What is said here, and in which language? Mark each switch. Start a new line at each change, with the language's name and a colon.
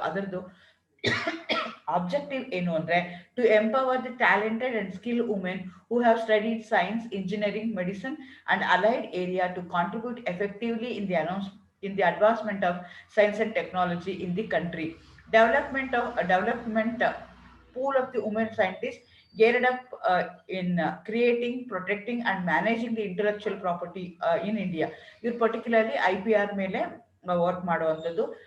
Kannada: ಅದರದ್ದು ಆಬ್ಜೆಕ್ಟಿವ್ ಏನು ಅಂದ್ರೆ
English: To empower the talented and skill women who have studied science, engineering, medicine and allied area to contribute effectively in the advancement of science and technology in the country. Development pool of the women scientists geared up in creating, protecting and managing the intellectual property in India.
Kannada: ಇವ್ರು particularly IPR ಮೇಲೆ work ಮಾಡುವಂಥದ್ದು.